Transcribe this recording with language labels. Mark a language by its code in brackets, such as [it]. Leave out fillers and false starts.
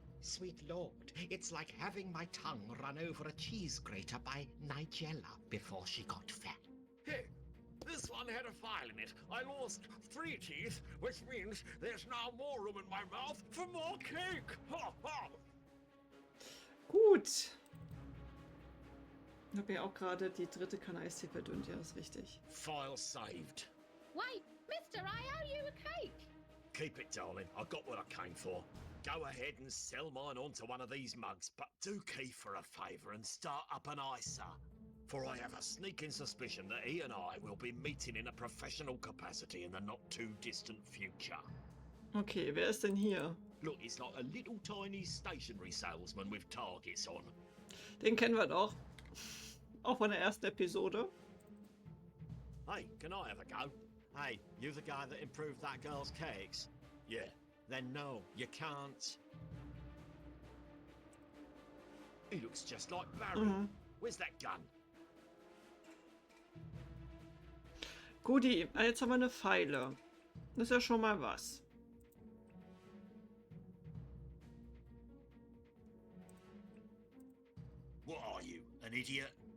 [en] Sweet Lord, it's like having my tongue run over a cheese grater by Nigella before she got fat. Hey, this one had a file in it. I lost 3 teeth, which means there's now more room in my mouth for more cake. Ha ha! [de] Gut. Ich habe ja auch gerade die dritte Kanne-Eistee verdünnt, ja, ist richtig. [en] File saved. Wait, mister, I owe you a cake. Keep it, darling. I got what I came for. Go ahead and sell mine onto one of these mugs, but do Keith a favour and start up an ISA. For I have a sneaking suspicion that he and I will be meeting in a professional capacity in the not-too-distant future. [de] Okay, wer ist denn hier? [en] Look, it's like a little tiny stationery salesman with targets on. [de] Den kennen wir doch. Auch von der ersten Episode. [en] Hey, can I have a go? Hey, you the guy that improved that girl's cakes? Yeah. Then no, you can't. He looks just like Barry. Where's that gun? [de] Guti, jetzt haben wir eine Pfeile. Das ist ja schon mal was. [en] What are you, an idiot?